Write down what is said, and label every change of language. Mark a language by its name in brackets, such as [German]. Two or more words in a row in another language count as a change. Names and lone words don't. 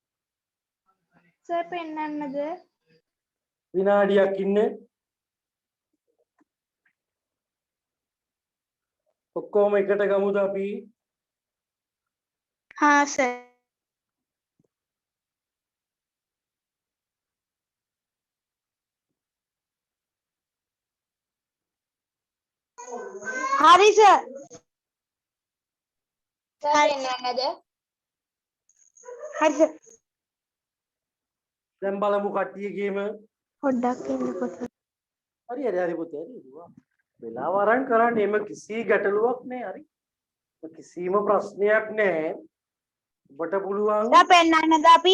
[Sinhala] සර් පෙන්නන්නද? විනාඩියක් ඉන්න ඔක්කොම එකට ගමුද අපි? හා සර් හරි සර් පෙන්නන්නද? හරි සර් දැන් බලමු කට්ටියගේම. පොඩ්ඩක් ඉන්නකොට හරි හරි හරි පුතේ හරි. වෙලාව අරන් කරන්න එම කිසි ගැටලුවක් නෑ හරි. කිසිම ප්‍රශ්නයක් නෑ. ඔබට පුළුවන් දැන් පෙන්නන්නද අපි